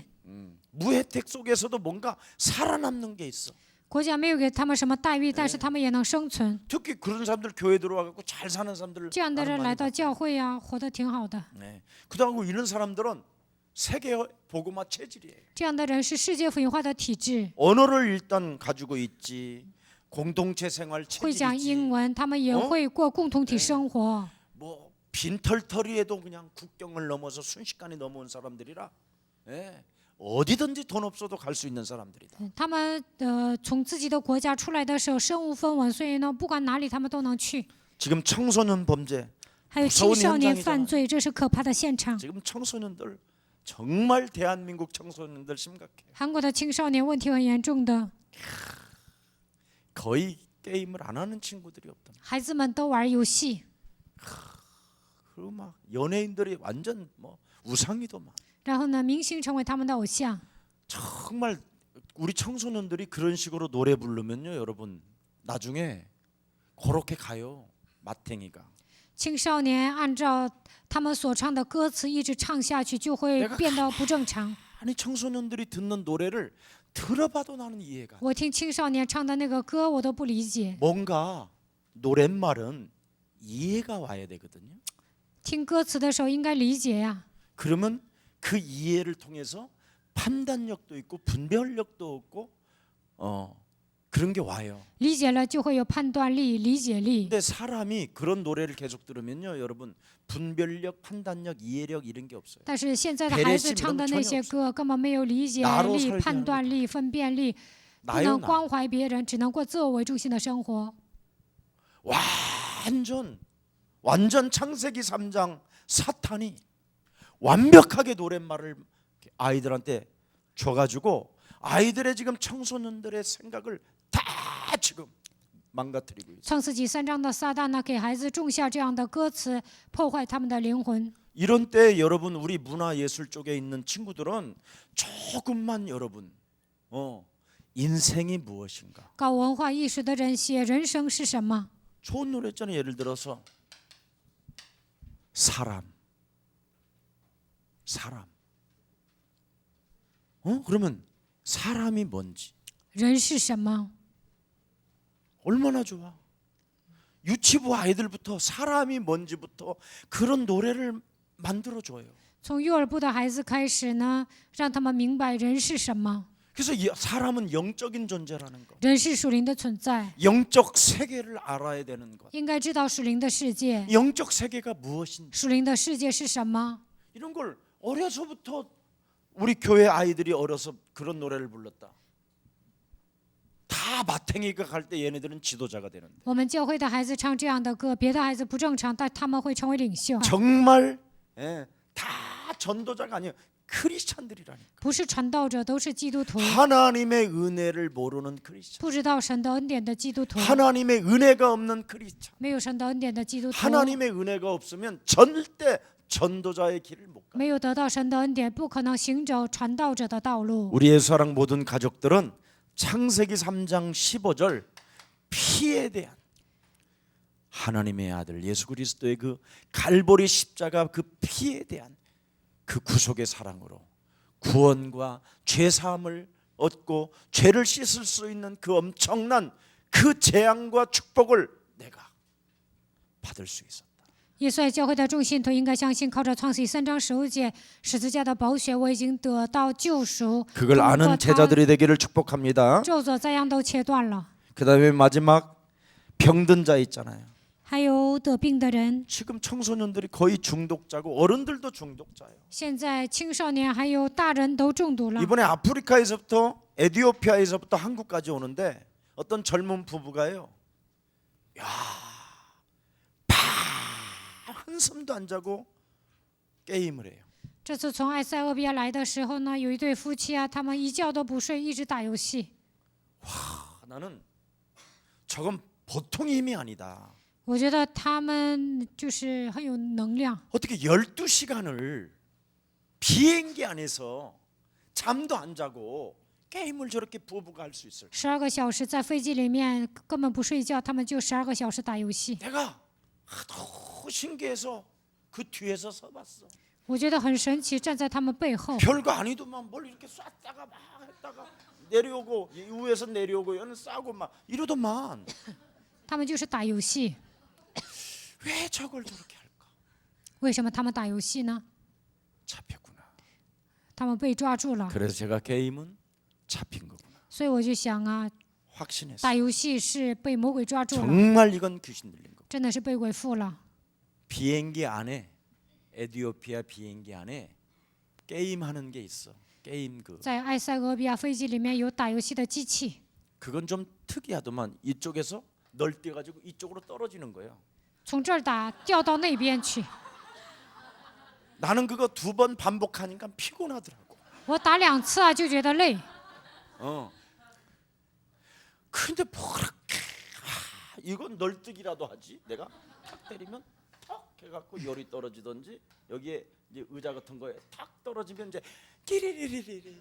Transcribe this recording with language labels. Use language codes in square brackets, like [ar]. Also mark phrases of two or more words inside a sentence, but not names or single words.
[ko] 무혜택 속에서도 뭔가 살아남는 게 있어. [zh] 国家没有给他们什么待遇，但是他们也能生存。 [ko] 특히 그런 사람들 교회 들어와갖고 잘 사는 사람들 [zh] 这样的 [ko] 나는 [zh] 人 [ko] 많이 [zh] 来到 [ko] 봤어. [zh] 教会啊，活得挺好的。 [ko] 네. 그다음에 이런 사람들은 세계 복음화 체질이에요. [zh] 这样的人是世界福音化的体制， [ko] 언어를 일단 가지고 있지. 공동체 생활 [zh] 会讲英 [ko] 체질이지. [zh] 文，他们也会过共同体生活。 [ko] 뭐 빈털터리에도 그냥 국경을 넘어서 순식간에 넘어온 사람들이라 예. 어디든지 돈 없어도 갈 수 있는 사람들이다. [zh] 他们从自己的国家出来的时候身无分文，所以呢，不管哪里他们都能去。 [ko] 지금 청소년 범죄, [zh] 还有青少年犯罪，这是可怕的现场。 [ko] 지금 청소년들 정말 대한민국 청소년들 심각해. [zh] 韩国的青少年问题很严重的， [ko] 거의 게임을 안 하는 친구들이 없다. [zh] 孩子们都玩游戏， [ko] 그리고 막 연예인들이 완전 뭐 우상이더만. [zh] 然后呢，明星成为他们的偶像。 [ko] 정말 우리 청소년들이 그런 식으로 노래 부르면요, 여러분 나중에 그렇게 가요. 마탱이가. [zh] 青少年按照他们所唱的歌词一直唱下去，就会变得不正常。 [ko] 아니 청소년들이 듣는 노래를 들어봐도 나는 이해가 안 돼. [zh] 我听青少年唱的那个歌，我都不理解。 [ko] 뭔가 노랫말은 이해가 와야 되거든요. [zh] 听歌词的时候应该理解呀， [ko] 그러면 그 이해를 통해서 판단력도 있고 분별력도 없고 그런 게 와요. [zh] 理解了就会有判断力、理解力。 [ko] 근데 사람이 그런 노래를 계속 들으면요, 여러분 분별력, 판단력, 이해력 이런 게 없어요. [zh] 但是现在的孩子唱的那些歌根本没有理解力、判断力、分辨力，不 [ko] 나요 [zh] 能 [ko] 나. [zh] 关怀别人，只能过自我为中心的生活。 [ko] 완전 창세기 3장 사탄이 완벽하게 노랫말을 아이들한테 줘가지고 아이들의 지금 청소년들의 생각을 다 지금 망가뜨리고 있어요. [zh] 创世纪3章的撒旦呢，给孩子种下这样的歌词，破坏他们的灵魂。 [ko] 이런 때 여러분 우리 문화예술 쪽에 있는 친구들은 조금만 여러분 인생이 무엇인가 [zh] 搞文化艺术的人写人生是什么？ [ko] 좋은 노래 있잖아요. 예를 들어서 사람 그러면 사람이 뭔지 [zh] 人是什么？ [ko] 얼마나 좋아. 유치부 아이들부터 사람이 뭔지부터 그런 노래를 만들어줘요. [zh] 从幼儿部的孩子开始呢，让他们明白人是什么。 [ko] 그래서 사람은 영적인 존재라는 거, [zh] 人是属灵的存在， [ko] 영적 세계를 알아야 되는 것, [zh] 应该知道属灵的世界。 [ko] 영적 세계가 무엇인지 [zh] 属灵的世界是什么？ [ko] 이런 걸 어려서부터 우리 교회 아이들이 어려서 그런 노래를 불렀다. 다 마탱이가 갈 때 얘네들은 지도자가 되는데 [zh] 我们教会的孩子唱这样的歌，别的孩子不正常，但他们会成为领袖。 [ko] 정말 다 전도자가 아니에요. 크리스찬들이라니까. [zh] 不是传道者，都是基督徒， [ko] 하나님의 은혜를 모르는 크리스찬. [zh] 不知道神的恩典的基督徒， [ko] 하나님의 은혜가 없는 크리스찬. [zh] 没有神的恩典的基督徒， [ko] 하나님의 은혜가 없으면 절대 전도자의 길을 못 가. [zh] 没有得到神的恩典，不可能行走传道者的道路。 [ko] 우리의 사랑 모든 가족들은 창세기 3장 15절 피에 대한 하나님의 아들 예수 그리스도의 그 갈보리 십자가 그 피에 대한 그 구속의 사랑으로 구원과 죄 사함을 얻고 죄를 씻을 수 있는 그 엄청난 그 재앙과 축복을 내가 받을 수 있었다. [zh] 耶稣爱教会的众信徒应该相信，靠着创世记3章15节十字架的宝血，我已经得到救赎。 [ko] 그걸 아는 제자들이 되기를 축복합니다. [zh] 咒诅灾殃都切断了。 [ko] 그다음에 마지막 병든 자 있잖아요. [zh] 还有得病的人， [ko] 지금 청소년들이 거의 중독자고 어른들도 중독자예요. [zh] 现在青少年还有大人都中毒了。 [ko] 이번에 아프리카에서부터 에티오피아에서부터 한국까지 오는데 어떤 젊은 부부가요. 야, 한숨도 안 자고 게임을 해요. [zh] 这次从埃塞俄比亚来的时候呢，有一对夫妻啊，他们一觉都不睡，一直打游戏。 [ko] 나는 저건 보통 힘이 아니다. [zh] 我觉得他们就是很有能量。 [ko] 어떻게 12시간을 비행기 안에서 잠도 안 자고 게임을 저렇게 부부가 할 수 있을까? [zh] 12 个小时在飞机里面根本不睡觉，他们就12个小时打游戏。 [ko] 내가 하도 신기해서 그 뒤에서 서봤어. [zh] 我觉得很神奇，站在他们背后， [ko] 별거 아니더만 뭘 이렇게 쐈다가 막 했다가 내려오고 위에서 내려오고 얘는 싸고 막 이러더만. [zh] 他们就是打游戏。 [ko] 왜 저걸 저렇게 할까? [zh] 为什么他们打游戏呢？ [ko] 잡혔구나. [zh] 他们被抓住了， [ko] 그래서 제가 게임은 잡힌 거구나. [zh] 所以我就想啊， [ko] 확신했어. [zh] 打游戏是被魔鬼抓住了， [ko] 정말 이건 귀신 들린 거. [zh] 真的是被鬼附了。 [ko] 비행기 안에 에티오피아 비행기 안에 게임 하는 게 있어. 게임 그. [zh] 在埃塞俄比亚飞机里面有打游戏的机器， [ko] 그건 좀 특이하더만 이쪽에서 널뛰어 가지고 이쪽으로 떨어지는 거예요. [zh] 从这儿打掉到那边去。 [ko] 나는 그거 2번 반복하니까 피곤하더라고. [zh] 我打2次啊就觉得累， [ko] 근데 뭐렇게 이건 널뛰기라도 하지. 내가 탁 때리면 탁 해갖고 열이 떨어지든지 여기에 이제 의자 같은 거에 탁 떨어지면 이제 끼리리리리리.